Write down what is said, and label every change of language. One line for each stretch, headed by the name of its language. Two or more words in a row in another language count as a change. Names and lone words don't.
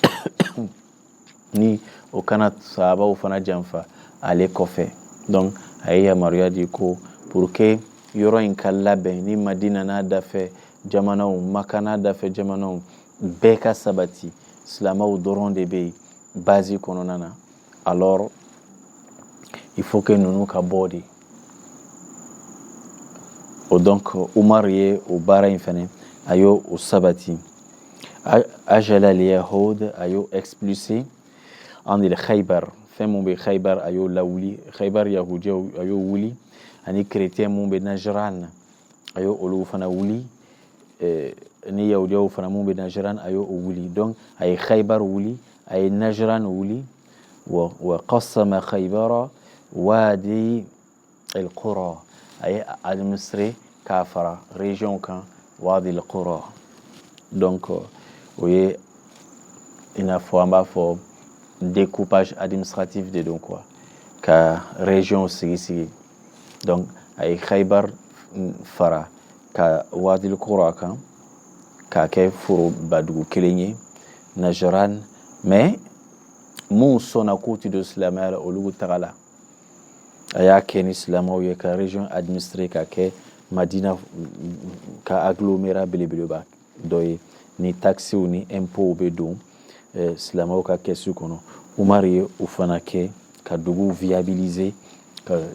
Bambara: ni o kana sahabaw fana janfa ale kɔfɛ donc a ye yamaruya di ko
French: pour que
Bambara: yɔrɔ in ka labɛn ni Madina n'a dafɛ jamanaw Maka n'a dafɛ jamanaw bɛɛ ka sabati silamɛw dɔrɔn de bɛ yen base kɔnɔna na
French: alors il faut que
Bambara: ninnu ka bɔ de o donc Umar ye o baara in fɛnɛ a y'o sabati
Arabic: أجلى اليهود
Bambara: a y'o
French: expulsé en
Bambara: il Khaybar fɛn mun bɛ Khaybar a y'o lawuli Khaybar yahudiyaw a y'o wuli ani chrétien mun bɛ Najran a y'o olu fana wuli ni yahudiyaw fana mun bɛ Najran a y'o wuli donc a ye Khaybar wuli a ye Najran wuli
Arabic: وقسم خيبر وادي القرى أي
Bambara: administré k'a fara région kan وادي القرى donc o ye i n'a fɔ an b'a fɔ
French: découpage administratif
Bambara: de don quoi ka région sigi donc a ye Khaybar fara ka وادي القرى kan k'a kɛ forobadugu kelen ye Najran mais mun sɔnna k'u ti don silamɛya la olu tagala a y'a kɛ ni silamɛw ye ka
French: région administré
Bambara: ka kɛ Madina ka agglomérat belebeleba dɔ ye ni taxes ni impôts bɛ don silamɛw ka kɛsu kɔnɔ Umar ye o fana kɛ ka dugu viabiliser ka